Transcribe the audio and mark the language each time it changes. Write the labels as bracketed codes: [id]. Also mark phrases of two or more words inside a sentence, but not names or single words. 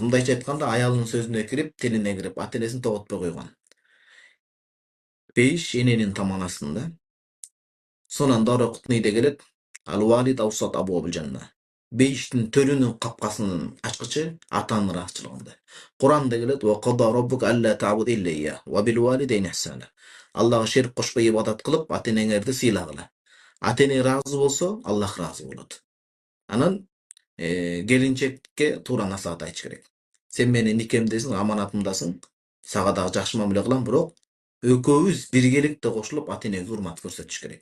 [ky] Мындайча айтканда, аялынын сөзүнө кирип, тилине кирип, ата-энесин тоготпой койгон. Бейиш эненин таманасында. Сонан Дарақутнийде келет: [ar] الوالد أوسط أبواب الجنة. [ky] Бейиштин төрүнүн капкасынын ачкычы ата-ананын ыраазычылыгында. Куранда келет: [ar] وقضى ربك ألا تعبدوا إلا إياه وبالوالدين إحسانا. [ky] Аллага шерик кошпой ибадат кылып, ата-энеңерди сыйлагыла. Ата-эне ыраазы болсо, Аллах ыраазы болот. Анан келинчекке туура насаат айтыш керек. Сен менин никемдесиң, аманатымдасың, сага дагы жакшы мамиле кылам, бирок экөөбүз биргеликте кошулуп ата-энебизге урмат көрсөтүш керек.